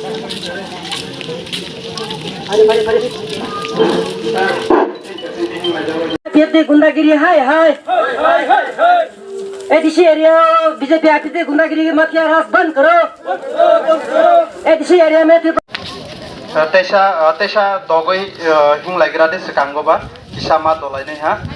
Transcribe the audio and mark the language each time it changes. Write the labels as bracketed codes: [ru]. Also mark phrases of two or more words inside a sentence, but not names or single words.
[hi] गुंडागिरी हाय एडीसी एरिया बीजेपी आते गुंडागिरी के माफिया राज बंद करो एडीसी एरिया में [brx] तेसा दगै हिंलायग्रा दे सिकांगोबा किसामा दलायनाय हा